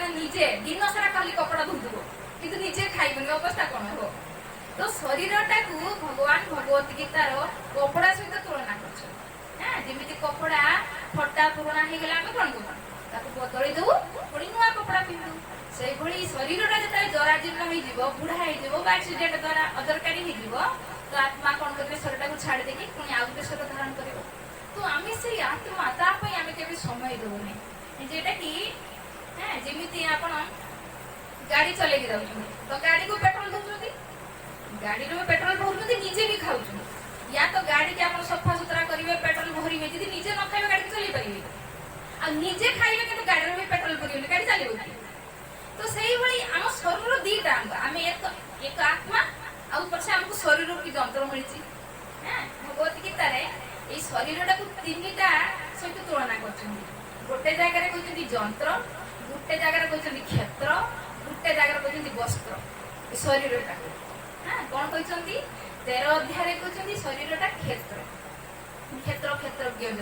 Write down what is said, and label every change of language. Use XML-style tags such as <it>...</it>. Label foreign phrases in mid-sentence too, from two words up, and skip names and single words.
<or>ନିଜେ ଦିନ ସାରା ଖାଲି କପଡ଼ା ଧୁଥିବ କିନ୍ତୁ ନିଜେ ଖାଇବନି ଅବସ୍ଥା କଣ ହବ ତ ଶରୀରଟାକୁ ଭଗବାନ ଭଗବତ ଗୀତାର କପଡ଼ା ସହିତ ତୁଳନା କରୁଛନ୍ତି ଯେମିତି କପଡ଼ା ଫଟା ପୁରୁଣା ହେଇଗଲେ ଆମେ କଣ କରୁ ତାକୁ ବଦଳି ଦଉ ପୁଣି ନୂଆ କପଡ଼ା ପିନ୍ଧୁ ସେଇଭଳି ଶରୀରଟା ଯେତେବେଳେ ଜରାଜୀର୍ଣ୍ଣ ହେଇଯିବ ବୁଢା ହେଇଯିବ ବା ଆକ୍ସିଡେଣ୍ଟ ଦ୍ୱାରା ଅଦରକାରୀ ହେଇଯିବ ତ ଆତ୍ମା କଣ କରିବେ ଶରୀରଟାକୁ ଛାଡି ଦେଇକି ପୁଣି ଆଉ ଗୋଟେ ଶରୀର ଧାରଣ କରିବ ତ ଆମେ ସେଇ ଆତ୍ମା ତା ପାଇଁ ଆମେ କେବେ ସମୟ ଦଉନି যেটা কি যেମିତି ଆପଣ ଗାଡି ଚଲେଇକି ଯାଉଛନ୍ତି ତ ଗାଡିକୁ ପେଟ୍ରୋଲ ଦଉଛନ୍ତି ଗାଡିରୁ ପେଟ୍ରୋଲ ଭରୁଛନ୍ତି ନିଜେ ବି ଖାଉଛନ୍ତି ୟା ତ ଗାଡିକି ଆପଣ ସଫା ସୁତରା କରିବେ ପେଟ୍ରୋଲ ଭରିବେ ଯଦି ନିଜେ ନ ଖାଇବେ ଗାଡି ଚଲେଇ ପାରିବେ ଆଉ ନିଜେ ଖାଇବେ କିନ୍ତୁ ଗାଡିରେ ବି ପେଟ୍ରୋଲ ଭରିବେନି ଗାଡି ଚାଲିବ କି ତ ସେଇଭଳି ଆମ ଶରୀର ଦିଟା ଅଙ୍ଗ ଆମେ ଏକ ଆତ୍ମା ଆଉ ପଛେ ଆମକୁ ଶରୀରରୁ କି ଯନ୍ତ୍ର ମିଳିଛି ଭଗବତ ଗୀତାରେ ଏଇ ଶରୀରଟାକୁ ତିନିଟା ସହିତ ତୁଳନା କରୁଛନ୍ତି ଗୋଟେ ଜାଗାରେ କହୁଛନ୍ତି ଯନ୍ତ୍ର ଗୋଟେ ଜାଗାରେ କହୁଛନ୍ତି କ୍ଷେତ୍ର ଗୋଟେ ଜାଗାରେ କହୁଛନ୍ତି ବସ୍ତ୍ର ଶରୀରଟାକୁ କଣ କହିଛନ୍ତି 13 ଅଧ୍ୟାୟରେ କହୁଛନ୍ତି ଶରୀରଟା କ୍ଷେତ୍ର କ୍ଷେତ୍ର କ୍ଷେତ୍ରଜ୍ଞ</or>